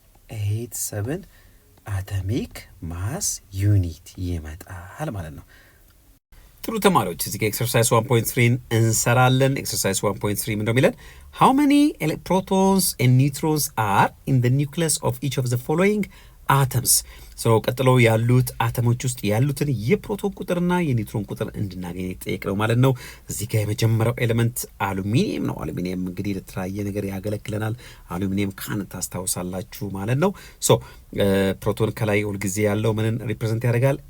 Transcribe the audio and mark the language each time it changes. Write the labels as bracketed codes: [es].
[am] 107.87 አቶሚክ ማስ ዩኒት ይመጣል ማለት ነው። ጥሩ ተማሪዎች እዚህ ጋር ኤክሰርሳይዝ 1.3 እንሰራለን። ኤክሰርሳይዝ 1.3 ምንድነው የሚለን? [en] How many protons and neutrons are in the nucleus of each of the following atoms? [am] ቀጥሎ ያሉት አተሞች ውስጥ ያሉትን የፕሮቶን ቁጥርና የኒውትሮን ቁጥር እንድናገኝ የተጠየቅነው ማለት ነው። እዚህ ጋር የመጀመሪያው ኤሌመንት አሉሚኒየም ነው። አሉሚኒየም እንግዲህ ለተለያየ ነገር ያገለግለናል። አሉሚኒየም ካን ታስታውሳላችሁ ማለት ነው። ፕሮቶን ከላይ ሁልጊዜ ያለው ምንን ሪፕሬዘንት ያደርጋል?